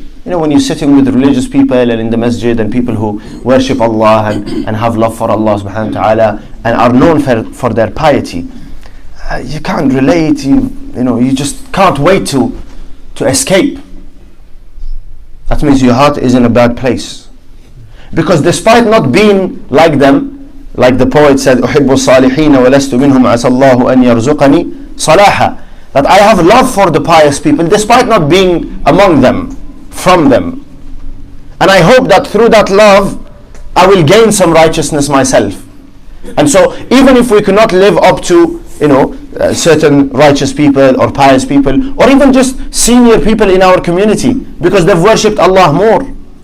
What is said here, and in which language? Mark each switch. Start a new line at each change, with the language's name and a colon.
English: When you're sitting with religious people and in the masjid and people who worship Allah and have love for Allah subhanahu wa ta'ala and are known for their piety, you can't relate, you just can't wait to escape. That means your heart is in a bad place. Because despite not being like them, Like the poet said,
Arabic: أحب الصالحين ولست منهم عسى الله أن يرزقني صلاحا.
English: That I have love for the pious people despite not being among them, from them. And I hope that through that love, I will gain some righteousness myself. And so even if we cannot live up to, certain righteous people or pious people, or even just senior people in our community, because they've worshipped Allah more.